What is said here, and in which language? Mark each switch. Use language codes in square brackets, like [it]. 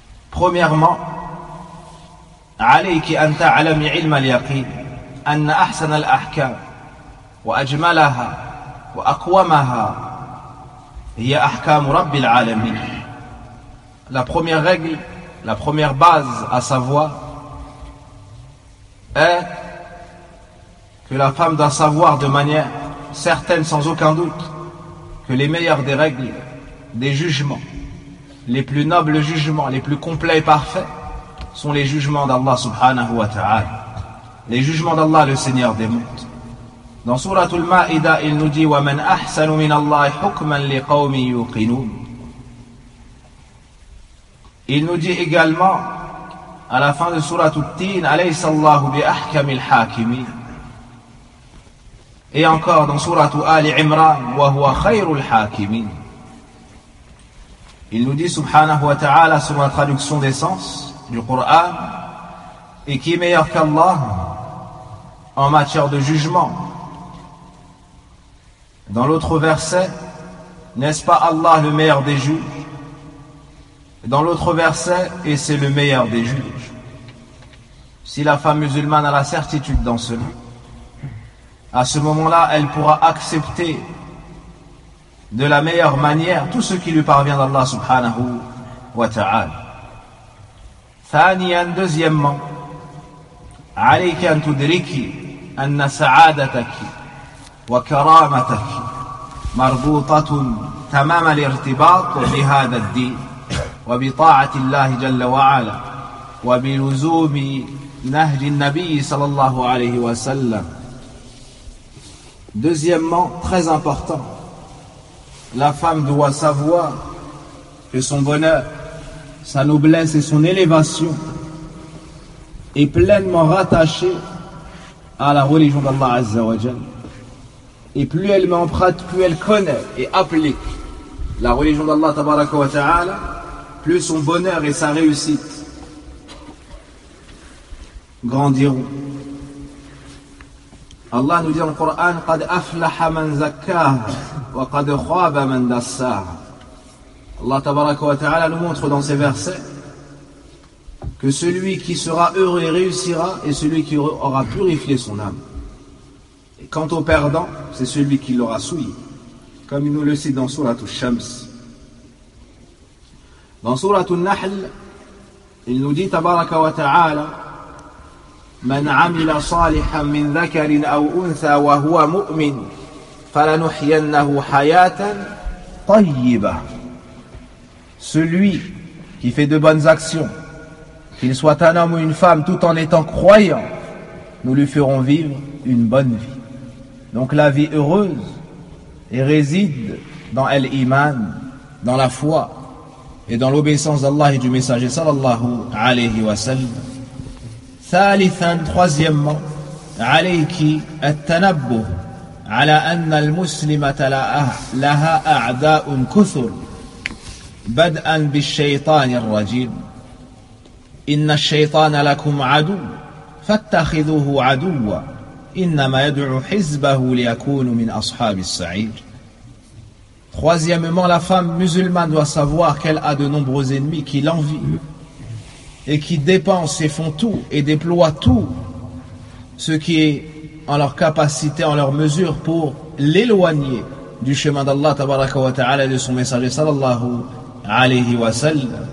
[fr] Premièrement, [ar] عليك أن تعلمي علم اليقين أن أحسن الأحكام وأجملها وأقومها هي أحكام رب العالمين. [fr] La première règle, la première base à savoir est que la femme doit savoir de manière certaine, sans aucun doute, que les meilleures des règles, des jugements, les plus nobles jugements, les plus complets et parfaits, sont les jugements d'Allah subhanahu wa ta'ala. Les jugements d'Allah, le Seigneur des mondes. Dans Surah Al-Ma'ida, il nous dit: [ar] وَمَنْ أَحْسَنُ مِنَ اللَّهِ حُكْمًا لِقَوْمِ يُقِنُونَ. [fr] Il nous dit également, à la fin de Surah Al-Tin, [ar] أَلَيْسَ اللَّهُ بِأَحْكَمِ الْحَاكِمِينَ. [fr] Et encore dans sourate Ali Imran, [ar] wa huwa khayrul hakimin. [fr] Il nous dit subhanahu wa ta'ala, selon la traduction des sens du Coran: et qui est meilleur qu'Allah en matière de jugement? Dans l'autre verset: n'est-ce pas Allah le meilleur des juges? Dans l'autre verset: et c'est le meilleur des juges. Si la femme musulmane a la certitude dans cela, à ce moment-là, elle pourra accepter de la meilleure manière tout ce qui lui parvient d'Allah subhanahu wa ta'ala. [ar] Thaniyan, [fr] deuxièmement, [ar] عليك أن تدركي أن سعادتك وكرامتك مربوطة تمام الارتباط بهذا الدين وبطاعة الله جل وعلا وبلزوم نهج النبي صلى الله عليه وسلم. [fr] Deuxièmement, très important, la femme doit savoir que son bonheur, sa noblesse et son élévation est pleinement rattachée à la religion d'Allah Azza wa Jal. Et plus elle m'emprunte, plus elle connaît et applique la religion d'Allah Tabaraka wa Ta'ala, plus son bonheur et sa réussite grandiront. Allah nous dit dans le Coran, [ar] قَدْ أَفْلَحَ مَنْ زَكَّاهَ وَقَدْ خَابَ مَنْ دَسَّاهَ. [fr] Allah Tabaraka wa Ta'ala nous montre dans ces versets que celui qui sera heureux et réussira est celui qui aura purifié son âme. Et quant au perdant, c'est celui qui l'aura souillé. Comme il nous le cite dans Surat al-Shams. Dans Surat al-Nahl, il nous dit Tabaraka wa Ta'ala, [ar] من عمل صالحا من ذكر أو أنثى وهو مؤمن فلنحيينه حياة طيبة. [fr] Celui qui fait de bonnes actions, qu'il soit un homme ou une femme, tout en étant croyant, nous lui ferons vivre une bonne vie. Donc la vie heureuse réside dans l'iman, dans la foi et dans l'obéissance d'Allah et du messager sallallahu alayhi wa sallam. [ar] ثالثا [fr] troisièmement [ar] عليك التنبه على أن المسلمة لها أعداء كثر بدءا بالشيطان الرجيم إن الشيطان لكم عدو فاتخذوه عدوا إنما يدعو حزبه ليكونوا من أصحاب السعير. [fr] Troisièmement, la femme musulmane doit savoir qu'elle a de nombreux ennemis qui l'envient et qui dépensent et font tout et déploient tout ce qui est en leur capacité, en leur mesure pour l'éloigner du chemin d'Allah tabaraka wa ta'ala et de son messager sallallahu alayhi wa sallam.